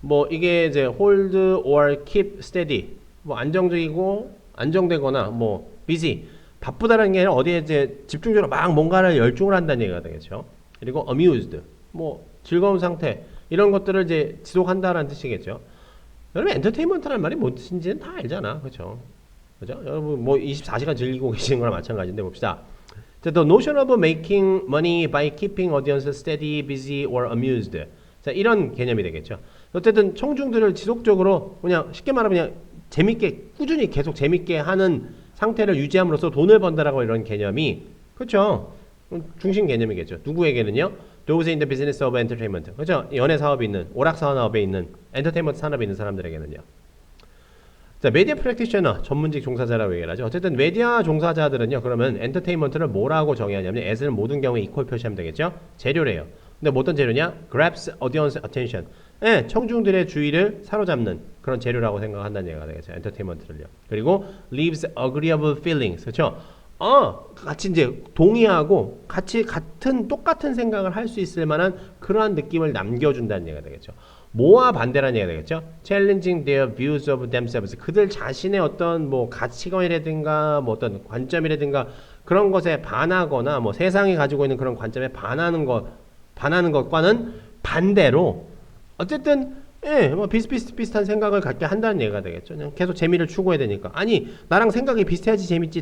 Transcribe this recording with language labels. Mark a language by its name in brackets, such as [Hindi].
[Korean] 이게 이제 [English] hold or keep steady, [Korean] 안정적이고 안정되거나 busy, 바쁘다는 게 아니라 어디에 이제 집중적으로 막 뭔가를 열중을 한다는 얘기가 되겠죠. 그리고 amused, 즐거운 상태, 이런 것들을 이제 지속한다라는 뜻이겠죠. 여러분 엔터테인먼트라는 말이 뭔 뜻인지는 다 알잖아. 그렇죠? 그죠? 여러분 24시간 즐기고 계시는 거랑 마찬가지인데 봅시다. [English] The notion of making money by keeping audience steady, busy or amused. [Korean] 자, 이런 개념이 되겠죠. 어쨌든 청중들을 지속적으로 그냥 쉽게 말하면 그냥 재밌게 꾸준히 계속 재밌게 하는 상태를 유지함으로써 돈을 번다라고 이런 개념이, 그렇죠? 중심 개념이겠죠. 누구에게는요? [English] Those in the business of entertainment. [Korean] 그렇죠? 연예 사업이 있는, 오락 산업에 있는, 엔터테인먼트 산업에 있는 사람들에게는요. 자, 메디어 프랙티셔너, 전문직 종사자라고 얘기를 하죠. 어쨌든 메디어 종사자들은요, 그러면 엔터테인먼트를 뭐라고 정의하냐면, as는 모든 경우에 equal 표시하면 되겠죠? 재료래요. 근데 어떤 재료냐? [English] grabs audience attention. [Korean] 예, 청중들의 주의를 사로잡는 그런 재료라고 생각한다는 얘기가 되겠죠. 엔터테인먼트를요. 그리고 [English] leaves agreeable feelings. [Korean] 그렇죠? 같이 이제 동의하고 같이 똑같은 생각을 할 수 있을 만한 그러한 느낌을 남겨준다는 얘기가 되겠죠. 뭐와 반대라는 얘기가 되겠죠. [English] challenging their views of themselves. [Korean] 그들 자신의 어떤 뭐 가치관이라든가 뭐 어떤 관점이라든가 그런 것에 반하거나 뭐 세상이 가지고 있는 그런 관점에 반하는 것과는 반대로 어쨌든 뭐 비슷비슷한 생각을 갖게 한다는 얘기가 되겠죠. 그냥 계속 재미를 추구해야 되니까. 아니 나랑 생각이 비슷해야지 재밌지.